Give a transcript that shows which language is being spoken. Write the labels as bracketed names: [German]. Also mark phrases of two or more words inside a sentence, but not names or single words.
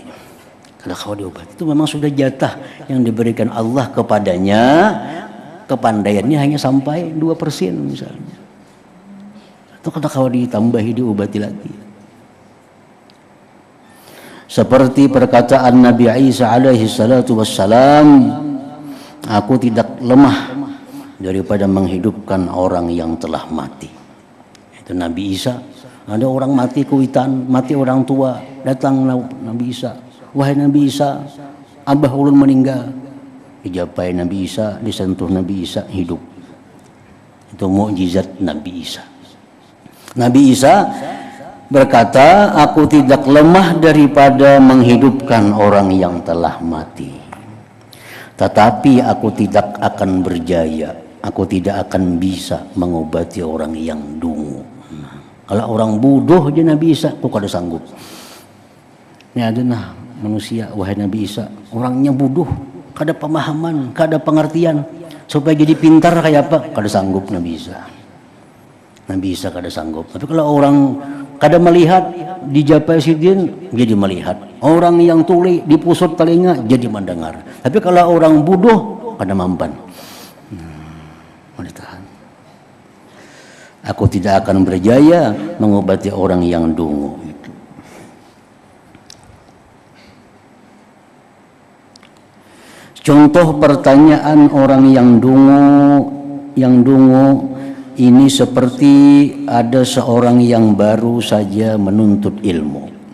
[Indonesian] Kalau diobati itu memang sudah jatah yang diberikan Allah kepadanya. Kepandaiannya hanya sampai 2% misalnya. Itu kalau ditambahi diobati lagi. Seperti perkataan Nabi Isa [Arabic] عليه الصلاة والسلام, [Indonesian] aku tidak lemah daripada menghidupkan orang yang telah mati. Itu Nabi Isa. Ada orang mati kuitan, mati orang tua, datang Nabi Isa. Wahai Nabi Isa, [Banjar] abah ulun [Indonesian] meninggal. [Banjar] Dijapai Nabi Isa, [Indonesian] disentuh Nabi Isa, hidup. Itu mukjizat Nabi Isa. Nabi Isa berkata, aku tidak lemah daripada menghidupkan orang yang telah mati. Tetapi aku tidak akan berjaya, aku tidak akan bisa mengobati orang yang dungu. Kalau orang bodoh aja Nabi Isa, [Banjar] kok kada sanggup. [Indonesian] Ini ada nah manusia, wahai Nabi Isa, orangnya bodoh, [Banjar] kada pemahaman, kada pengertian, [Indonesian] supaya jadi pintar kayak apa, [Banjar] kada sanggup [Indonesian] Nabi Isa. [Banjar] Nabi Isa kada sanggup. [Indonesian] Tapi kalau orang [Banjar] kada melihat, dijapai sidin, [Indonesian] jadi melihat. Orang yang tuli, dipusut telinga, jadi mendengar. [Banjar] Tapi kalau orang bodoh, kada mampan. [Indonesian] Ditahan. Aku tidak akan berjaya mengobati orang yang dungu. Contoh pertanyaan orang yang dungu ini seperti ada seorang yang baru saja menuntut ilmu.